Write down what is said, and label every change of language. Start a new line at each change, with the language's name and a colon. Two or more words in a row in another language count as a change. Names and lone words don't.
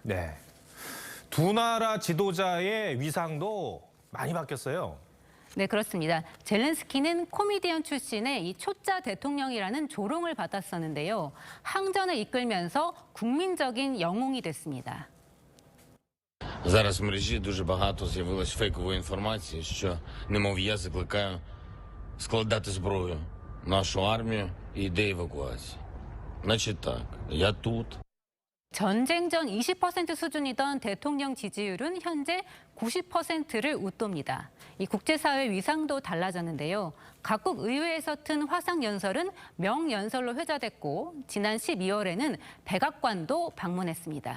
Korean: 네, 두 나라 지도자의 위상도 많이 바뀌었어요. 네, 그렇습니다. 젤렌스키는 코미디언 출신의 이 초짜 대통령이라는 조롱을 받았었는데요. 항전을 이끌면서 국민적인 영웅이 됐습니다.
Ukrainian: Зараз в мережі дуже багато з'явилось фейкової інформації, що, немов я закликаю складати зброю, нашу армію і йде евакуації. Значить так, я тут.
Korean: 전쟁 전 20% 수준이던 대통령 지지율은 현재 90%를 웃돕니다. 이 국제사회 위상도 달라졌는데요. 각국 의회에서 튼 화상 연설은 명연설로 회자됐고 지난 12월에는 백악관도 방문했습니다.